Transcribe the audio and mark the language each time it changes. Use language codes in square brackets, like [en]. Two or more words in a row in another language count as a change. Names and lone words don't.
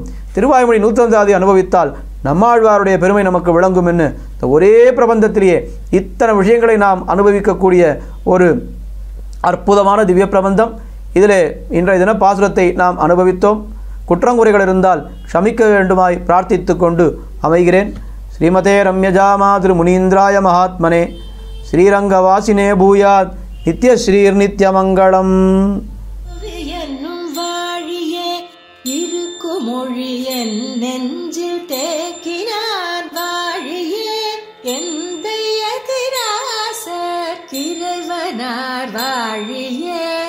[ta] திருவாய்மொழி நூத்தந்தாதி அனுபவித்தால் நம்மாழ்வாருடைய பெருமை நமக்கு விளங்கும். என்ன இந்த ஒரே பிரபந்தத்திலேயே இத்தனை விஷயங்களை நாம் அனுபவிக்கக்கூடிய ஒரு அற்புதமான திவ்ய பிரபந்தம். இதிலே இன்றைய தின பாசுரத்தை நாம் அனுபவித்தோம். குற்றங்குறைகள் இருந்தால் க்ஷமிக்க வேண்டுமாய் பிரார்த்தித்து கொண்டு அமைகிறேன். [sa] श्रीमते रम्यजा मातृ मुनीन्द्राय महात्मने श्रीरङ्गवासिने भूयात् नित्यश्रीर् नित्यमङ्गलम्. [ta] மொழி என் நெஞ்சில் தேக்கினான் வாழியே எந்தைய திராசர் கிரைவனார் வாழியே